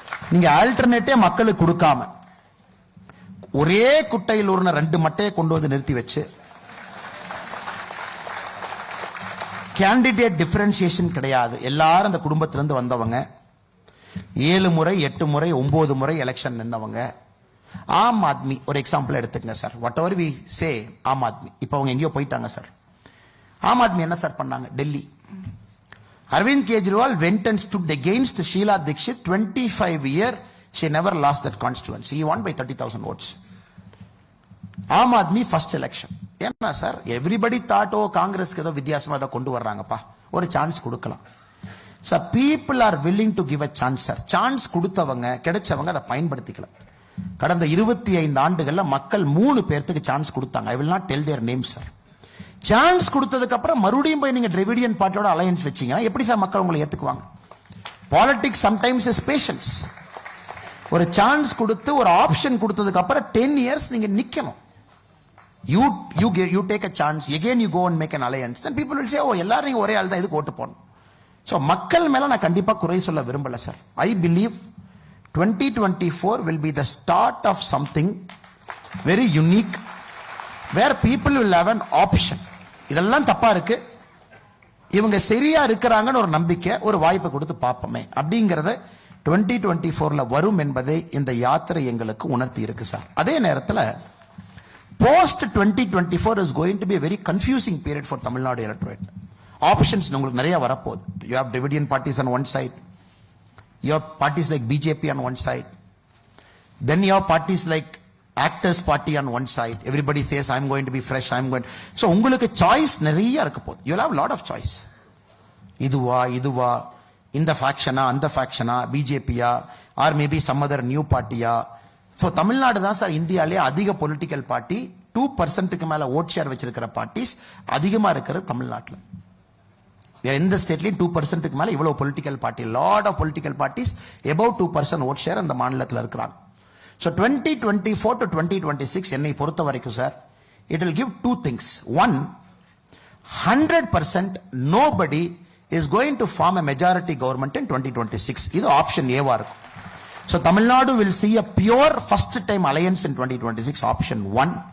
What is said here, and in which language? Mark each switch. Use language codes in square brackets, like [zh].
[ta] நீங்க ஆல்டர்னேட்டே மக்களுக்கு கொடுக்காம ஒரே குட்டையில் ஒரு 2 மட்டையை கொண்டு வந்து நிறுத்தி வச்சு கேண்டிடேட் டிஃபரன்சியேஷன் கிடையாது. எல்லாரும் அந்த குடும்பத்திலிருந்து வந்தவங்க, 7 முறை 8 முறை 9 முறை எலெக்ஷன் நின்னவங்க. ஆம் ஆத்மி ஒரு எக்ஸாம்பிள் எடுத்துக்கங்க sir. [en] whatever we say, [ta] Aam Aadmi இப்போ அவங்க எங்கேயோ போயிட்டாங்க சார். ஆம் ஆத்மி என்ன சார் பண்ணாங்க? Delhi. [en] Arvind Kejriwal went and stood against Sheila Dikshit. 25 years she never lost that constituency. He won by 30,000 votes. [ta] Aam Aadmi first election. ஏன்னா சார், [en] everybody thought [ta] காங்கிரஸ்க்கு ஏதோ வித்தியாசமா ஏதோ கொண்டு வர்றாங்கப்பா, ஒரு சான்ஸ் கொடுக்கலாம் sir. [en] People are willing to give a chance sir. [ta] Chance கொடுத்தவங்க, கிடைச்சவங்க அதை பயன்படுத்திக்கலாம். கடந்த 25 ஆண்டுகள்ல மக்கள் 3 பேர்த்துக்கு சான்ஸ் கொடுத்தாங்க. [en] I will not tell their name [ta] sir. Chance கொடுத்ததுக்கு அப்புறம் மறுபடியும் போய் நீங்க டிராவிடியன் பார்ட்டியோட அலையன்ஸ் வச்சீங்கன்னா எப்படி சார் மக்கள் உங்களை ஏத்துக்குவாங்க? [en] Politics sometimes is patience. [ta] ஒரு சான்ஸ் கொடுத்து ஒரு ஆப்ஷன் கொடுத்ததுக்கு அப்புறம் 10 years நீங்க நிக்கணும். [en] You take a chance, again you go and make an alliance. Then people will say, oh, [ta] எல்லாரும் நீங்க ஒரே ஆள் தான், இதுக்கு ஓட்டு போடணும். ஸோ மக்கள் மேல நான் கண்டிப்பா குறை சொல்ல விரும்பல sir. [en] I believe 2024 will be the start of something very unique where people will have an option. [ta] இதெல்லாம் தப்பா இருக்கு, இவங்க சரியா இருக்கிறாங்கன்னு ஒரு நம்பிக்கை, ஒரு வாய்ப்பை கொடுத்து பார்ப்போமே அப்படிங்கறத 2024ல வரும் என்பதை இந்த யாத்திரை எங்களுக்கு உணர்த்தி இருக்கு சார். அதே நேரத்தில் [en] Post 2024 is going to be a very confusing period for Tamil Nadu electorate. [ta] Options உங்களுக்கு நிறைய வரப்போகுது. [en] You have Dravidian parties on one side, you have parties like BJP on one side, then you have parties like Actors Party on one side. Everybody says I'm going to be fresh, I'm going. [ta] So உங்களுக்கு choice நிறைய இருக்க போகுது. [en] You will have a lot of choice. [ta] இதுவா இந்த ஃபேக்ஷனா அந்த ஃபேக்ஷனா பிஜேபியா [en] or maybe some other new [ta] பார்ட்டியா. So Tamil Nadu தான் sir இந்தியாவிலே அதிக பொலிட்டிக்கல் பார்ட்டி, 2% மேல ஓட் ஷேர் வச்சிருக்கிற பார்ட்டிஸ் அதிகமா இருக்கிறது தமிழ்நாட்டில். எந்த ஸ்டேட்லயும் 2% மேல இவ்வளவு political party, [en] lot of political parties above [ta] 2% vote share அந்த மாநிலத்தில் இருக்கிறாங்க. [en] so 2024 to 2026 [ta] என்னை பொறுத்த வரைக்கும் sir, [en] it will give two things. One, 100% nobody is going to form a majority government in 2026. [ta] இது ஆப்ஷன் ஏவா இருக்கும். [en] So Tamil Nadu will see a pure first time alliance in 2026, option 1.